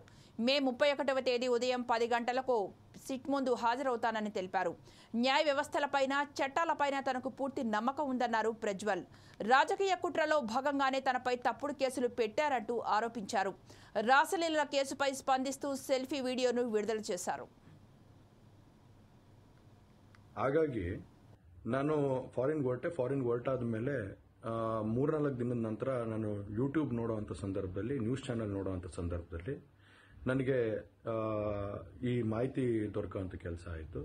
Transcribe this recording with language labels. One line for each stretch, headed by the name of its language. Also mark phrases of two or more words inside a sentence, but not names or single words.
Telugu: మే 31వ తేదీ ఉదయం 10 గంటలకు సిట్ ముందు హాజరవుతానని తెలిపారు. న్యాయ వ్యవస్థలపైన, చట్టాలపైన తనకు పూర్తి నమ్మకం ఉందన్నారు ప్రజ్వల్. రాజకీయ కుట్రలో భాగంగానే తనపై తప్పుడు కేసులు పెట్టారంటూ ఆరోపించారు. రాసలీలల కేసుపై స్పందిస్తూ సెల్ఫీ వీడియోను విడుదల చేశారు.
Kannada: ಹಾಗಾಗಿ ನಾನು ಫಾರಿನ್ ಹೊರಟಾದ ಮೇಲೆ 3-4 ದಿನದ ನಂತರ ನಾನು ಯೂಟ್ಯೂಬ್ ನೋಡುವಂಥ ಸಂದರ್ಭದಲ್ಲಿ,
English: news channel
Kannada: ನೋಡುವಂಥ ಸಂದರ್ಭದಲ್ಲಿ ನನಗೆ ಈ ಮಾಹಿತಿ ದೊರಕುವಂಥ ಕೆಲಸ ಆಯಿತು.